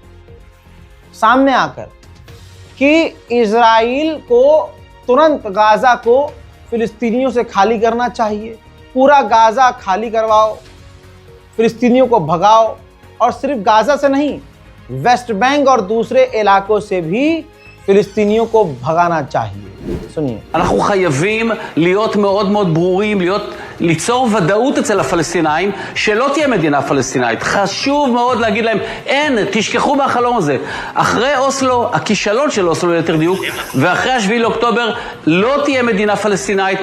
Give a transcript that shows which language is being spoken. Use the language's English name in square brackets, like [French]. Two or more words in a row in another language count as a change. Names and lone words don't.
[Hindi] सामने आकर कि इजराइल को तुरंत गाजा को फिलिस्तीनियों से खाली करना चाहिए, पूरा गाजा खाली करवाओ, फिलिस्तीनियों को भगाओ, और सिर्फ गाजा से नहीं, वेस्ट बैंक और दूसरे इलाकों से भी फिलिस्तीनियों को भगाना चाहिए। सुनिए, [Hebrew] אנחנו חייבים להיות מאוד מאוד ברורים, ליצור ודאות אצל הפלסטינאים שלא תהיה מדינה פלסטינאית. חשוב מאוד להגיד להם, אין, תשכחו מהחלום הזה. אחרי אוסלו, הכישלון של אוסלו ליתר דיוק, ואחרי 7 לאוקטובר, לא תהיה מדינה פלסטינאית.